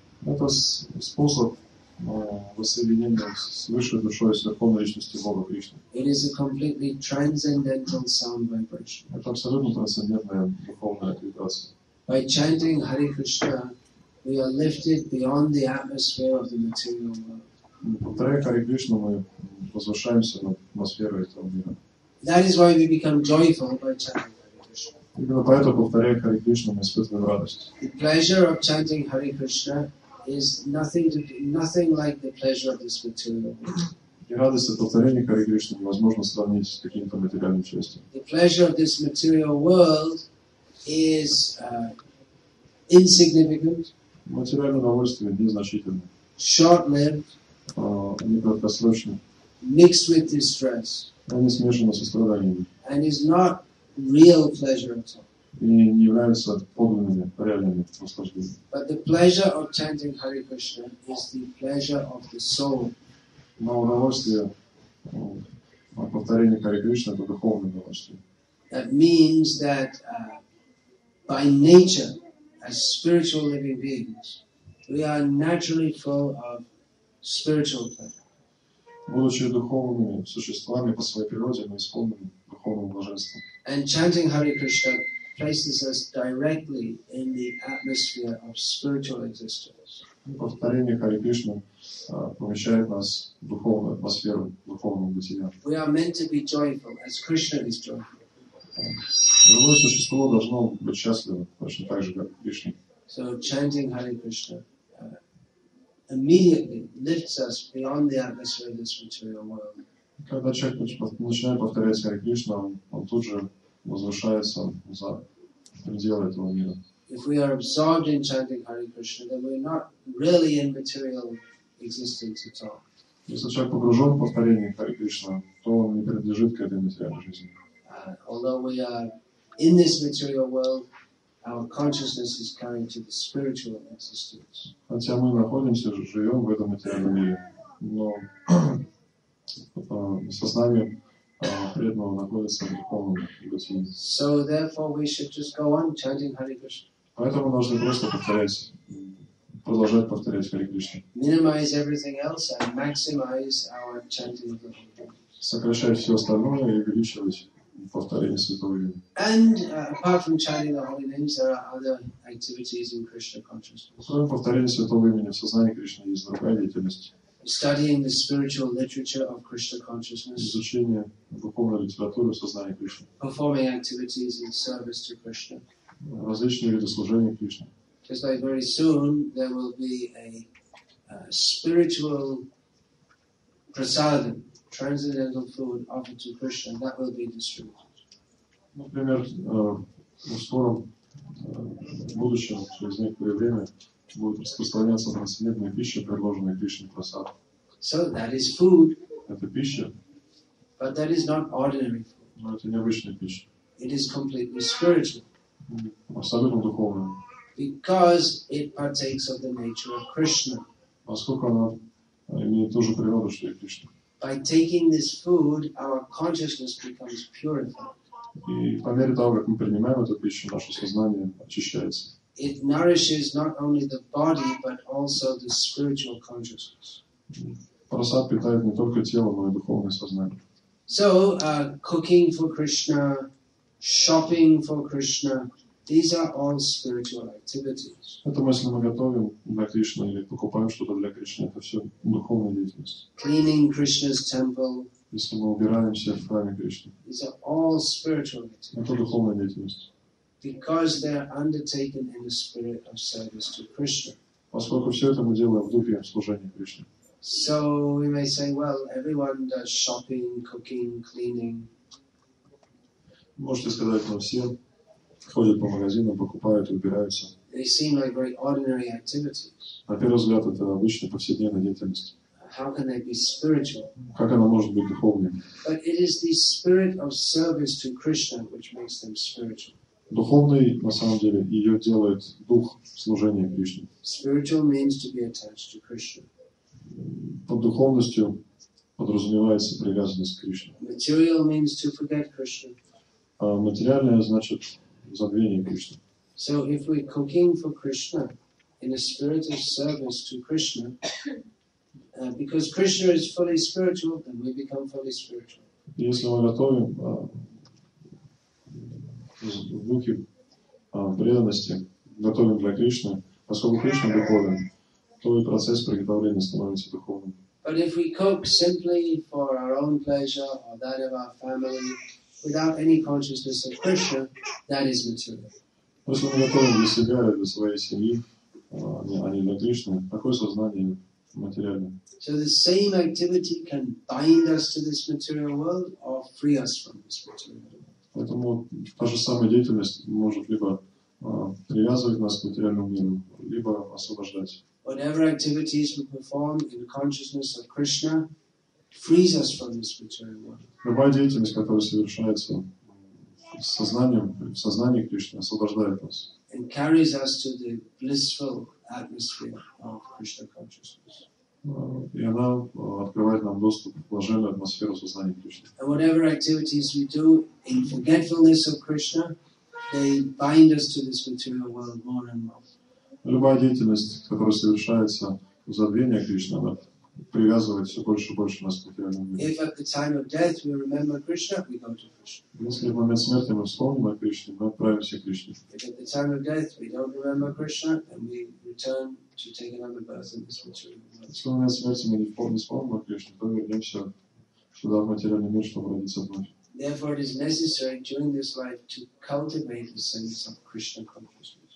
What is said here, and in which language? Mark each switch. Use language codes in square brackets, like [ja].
[ru] Это способ воссоединения с высшей душой, с верховной личностью Бога Кришны. [en] It is a completely transcendental sound vibration. [ru] Это абсолютно трансцендентная духовная вибрация. [en] By chanting Hare Krishna, we are lifted beyond the atmosphere of the material world. [ru] Повторяя Харе Кришну, мы возвышаемся над атмосферой этого мира. [en] That is why we become joyful by chanting Hare Krishna. [ru] Именно поэтому, повторяя Харе Кришну, мы испытываем радость. [en] The pleasure of chanting Hare Krishna is nothing like the pleasure of this material world. [ru] И радость от повторения Харе Кришны невозможно сравнить с каким-то материальным счастьем. [en] The pleasure of this material world is insignificant, [ru] Материальное удовольствие незначительно, [en] short-lived, [ru] не краткосрочно, [en] mixed with distress, [ru] они смешаны со страданиями [en] and is not real pleasure at all. [ru] и не являются подлинными, реальными наслаждениями. [en] But the pleasure of chanting Hare Krishna is the pleasure of the soul. [ru] Но удовольствие от повторения Харе Кришны — это духовное удовольствие. [en] That means that by nature, as spiritual living beings, we are naturally full of spiritual pleasure. [ru] Будучи духовными существами по своей природе, мы исполнены духовным блаженством. [en] And chanting Hare Krishna places us directly in the atmosphere of spiritual existence. [ru] Повторение Харе Кришны помещает нас в духовную атмосферу, духовного бытия. [en] We are meant to be joyful as Krishna is joyful. [ru] Живое существо должно быть счастливо, точно так же, как Кришна. [en] So chanting Hare Krishna immediately lifts us beyond the atmosphere of this material world. [ru] Когда человек начинает повторять Харе Кришна, он тут же возвышается за пределы этого мира. [en] If we are absorbed in chanting Hare Krishna, then we're not really in material existence at all. [ru] Если человек погружен в повторение Харе Кришна, то он не принадлежит к этой материальной жизни. [en] Although we are in this material world, our consciousness is carried to the spiritual existence. [ru] Хотя мы находимся, живем в этом материальном мире, но сознание преданного находится в духовном бытии. [en] So therefore we should just go on chanting Hare Krishna. [ru] Поэтому нужно просто продолжать повторять Харе Кришна. [en] Minimize everything else and maximize our chanting of the Holy Name. [ru] Сокращать все остальное и увеличивать повторение святого имени. [en] And apart from chanting the holy names, there are other activities in Krishna consciousness. [ru] Кроме повторения святого имени в сознании Кришны есть другая деятельность. [en] Studying the spiritual literature of Krishna consciousness. [ru] Изучение духовной литературы в сознании Кришны. [en] Performing activities in service to Krishna. [ru] Различные виды служения Кришне. [en] Just like very soon there will be a spiritual prasadam, transcendental food offered to Krishna, that will be distributed. [ru] Например, в скором будущем, через некоторое время, будет распространяться трансцендентная пища, предложенная Кришне прасад. [en] So that is food. [ru] Это пища, [en] but that is not ordinary food. [ru] Но это необычная пища. [en] It is completely spiritual. [ru] Абсолютно духовная. [en] Because it partakes of the nature of Krishna. [ru] Поскольку она имеет ту же природу, что и Кришна. [en] By taking this food, our consciousness becomes purified. [ru] И по мере того, как мы принимаем эту пищу, наше сознание очищается. [en] It nourishes not only the body, but also the spiritual consciousness. [ru] Прасад питает не только тело, но и духовное сознание. [en] So, cooking for Krishna, shopping for Krishna, these are all spiritual activities. [ru] Это если мы готовим для Кришны или покупаем что-то для Кришны, это все духовная деятельность. [en] Cleaning Krishna's temple. [ru] Если мы убираемся в храме Кришны, [en] these are all spiritual activities. [ru] Это духовная деятельность. [en] Because they are undertaken in the spirit of service to Krishna. [ru] Поскольку все это мы делаем в духе служения Кришне. [en] So we may say, well, everyone does shopping, cooking, cleaning. [ru] Можете сказать, но все ходят по магазинам, покупают и убираются. [en] They seem like very ordinary activities. [ru] На первый взгляд, это обычная повседневная деятельность. [en] How can they be spiritual? [ru] Как она может быть духовной? [en] But it is the spirit of service to Krishna which makes them spiritual. [ru] Духовный, на самом деле, ее делает дух служения Кришне. [en] Spiritual means to be attached to Krishna. [ru] Под духовностью подразумевается привязанность к Кришне. [en] Material means to forget Krishna. [ru] А материальное значит забвение Кришны. [en] So if we're cooking for Krishna in a spirit of service to Krishna, because Krishna is fully spiritual, then we become fully spiritual. [ru] Если мы готовим в духе преданности, готовим для Кришны, поскольку Кришна духовен, то и процесс приготовления становится духовным. [en] But if we cook simply for our own pleasure or that of our family, without any consciousness of Krishna, that is material. [ru] Если мы готовим для себя или для своей семьи, а не для Кришны, такое сознание материальное. [en] So the same activity can bind us to this material world or free us from this material world. [ru] Поэтому та же самая деятельность может либо привязывать нас к материальному миру, либо освобождать. [en] Whatever activities we perform in consciousness of Krishna frees us from this material world. [ru] Любая деятельность, которая совершается с сознанием, в сознании Кришны, освобождает нас. [en] And carries us to the blissful atmosphere of Krishna consciousness. [ru] И она открывает нам доступ в блаженную атмосферу сознания Кришны. [en] And whatever activities we do in forgetfulness of Krishna, they bind us to this material world more and more. [ru] Любая деятельность, которая совершается в забвении Кришны, она привязывает все больше и больше нас к материальному миру. [en] If at the time of death we remember Krishna, we go to Krishna. [ru] Если в момент смерти мы вспомним о Кришне, мы отправимся к Кришне. [en] If at the time of death we don't remember Krishna, then we return to take another birth in this material world. [ru] Если в момент смерти мы не вспомним о Кришне, то вернемся сюда, в материальный мир, чтобы родиться вновь. [en] Therefore, it is necessary during this life to cultivate a sense of Krishna consciousness.